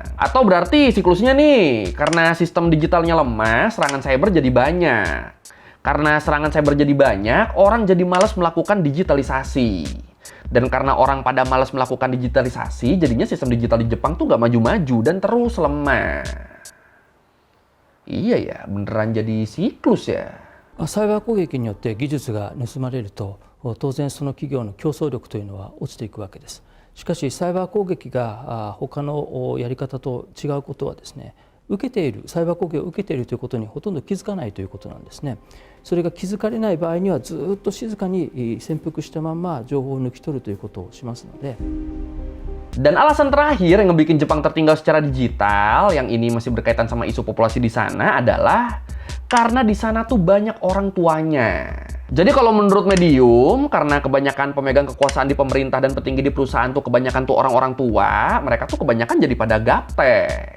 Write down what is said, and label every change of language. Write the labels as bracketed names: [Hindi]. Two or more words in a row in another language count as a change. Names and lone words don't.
[Indonesian] Atau berarti siklusnya nih, karena sistem digitalnya lemah, serangan cyber jadi banyak. Karena serangan cyber jadi banyak, orang jadi malas melakukan digitalisasi. Dan karena orang pada malas melakukan digitalisasi, jadinya sistem digital di Jepang tuh nggak maju-maju dan terus lemah. Iya ya, beneran jadi siklus ya. [Japanese] サイバー攻撃によって技術が盗まれると当然その企業の競争力というのは落ちていくわけです。しかしサイバー攻撃が他のやり方と違うことはですね、受けているサイバー攻撃を受けているということにほとんど気づかないということなんですね。それが気づかれない場合にはずっと静かに潜伏したまま情報を抜き取るということをしますので。 [Indonesian] Dan alasan terakhir yang ngebikin Jepang tertinggal secara digital, yang ini masih berkaitan sama isu populasi di sana adalah karena di sana tuh banyak orang tuanya. Jadi kalau menurut Medium, karena kebanyakan pemegang kekuasaan di pemerintah dan petinggi di perusahaan tuh kebanyakan tuh orang-orang tua, mereka tuh kebanyakan jadi pada gaptek.